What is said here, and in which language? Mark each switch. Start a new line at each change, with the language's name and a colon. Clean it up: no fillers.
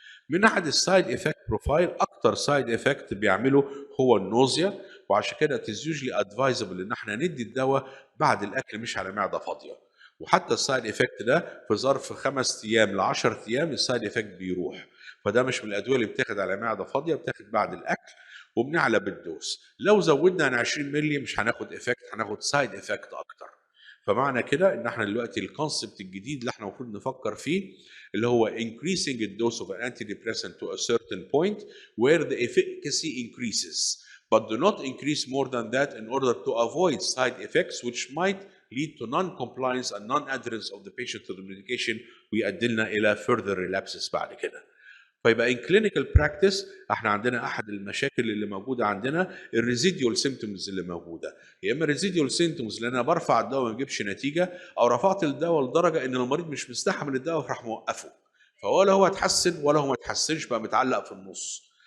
Arabic: من ناحيه السايد افكت بروفايل، اكتر سايد افكت بيعمله هو النوزيا، وعشان كده اتز يوجلي ادفايزبل ان احنا ندي الدواء بعد الاكل مش على معده فاضيه. وحتى السايد افكت ده في ظرف 5 ايام ل 10 ايام السايد افكت بيروح. فده مش من الادويه اللي بتاخد على معده فاضيه، بتاخد بعد الاكل وبنعلى بالدوز. لو زودنا عن 20 مللي مش هناخد افكت، هناخد سايد افكت اكتر. فمعنى كده ان احنا دلوقتي الكونسبت الجديد اللي احنا المفروض نفكر فيه اللي هو
English: increasing the dose of an antidepressant to a certain point where the efficacy increases, but do not increase more than that in order to avoid side effects which might lead to non-compliance and non-adherence of the patient to the medication
Arabic: ويؤدي لنا الى
English: further relapses
Arabic: بعد كده. فيبقى
English: in clinical practice
Arabic: احنا عندنا احد المشاكل اللي موجوده عندنا الريزيديول سيمتومز اللي موجوده، يا اما ريزيديول سيمتومز لان انا برفع الدواء ما بيجيبش نتيجه، او رفعت الدواء لدرجه ان المريض مش مستحمل الدواء فراح موقفه، فولا هو اتحسن ولا هو ما اتحسنش، بقى متعلق في النص.